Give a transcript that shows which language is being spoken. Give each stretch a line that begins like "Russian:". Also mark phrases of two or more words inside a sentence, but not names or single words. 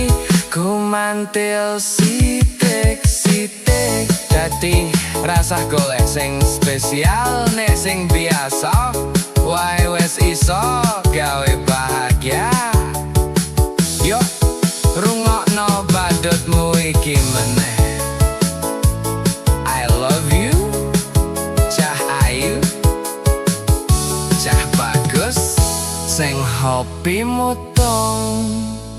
Javanese: Ku mantil sithik-sithik dadi rasah golek sing spesial. Nek sing biasa wae wis iso gawe bahagia. Yo rungokno badutmu iki meneh.
English: I love you,
Javanese: cah ayu, cah bagus, sing hobi mutung.